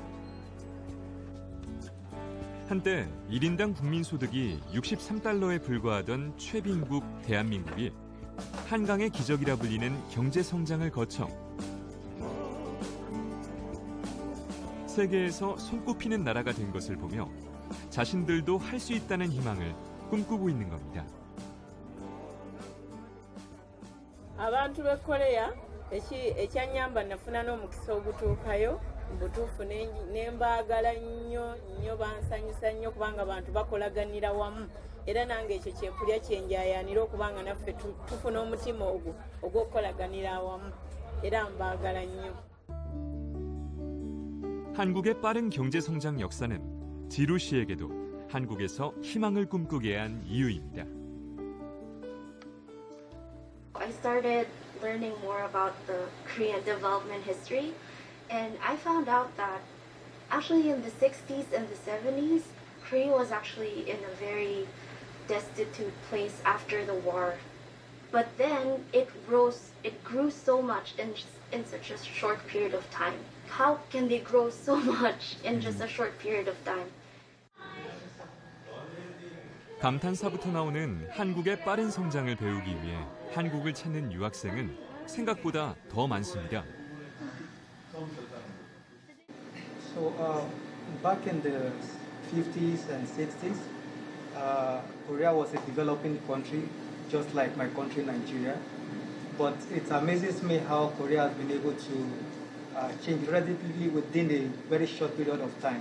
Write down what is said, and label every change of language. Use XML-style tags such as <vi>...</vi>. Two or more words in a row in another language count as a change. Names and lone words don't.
<ko>한때 1인당 국민소득이 63달러에 불과하던 최빈국 대한민국이 한강의 기적이라 불리는 경제성장을 거쳐 세계에서 손꼽히는 나라가 된 것을 보며 자신들도 할 수 있다는 희망을 꿈꾸고 있는 겁니다.</ko> <lg>abantu b'e Korea ekyanyamba nafuna n'omukisa ogutuukayo butuufu nembaagala nnyo bansanyusa nnyo kubanga abantu bakolaganira wamu era nange ekyo kyekulya kyenjayanira okubanga naffe tufuna omutima ogwo ogw'okukolaganira wamu era mbaagala nnyo.</lg> <ko>한국의 빠른 경제 성장 역사는 지루 씨에게도 한국에서 희망을 꿈꾸게 한 이유입니다.</ko> <en>I started learning more about the Korean development history, and I found out that actually in the 60s and the 70s, Korea was actually in a very destitute place after the war. But then it grew so much in such a short period of time. How can they grow so much in just a short period of time?</en> <ko>감탄사부터 나오는 한국의 빠른 성장을 배우기 위해 한국을 찾는 유학생은 생각보다 더 많습니다.</ko> <en>So back in the 50s and 60s, Korea was a developing country, just like my country, Nigeria. But it amazes me how Korea has been able to change relatively within a very short period of time.</en>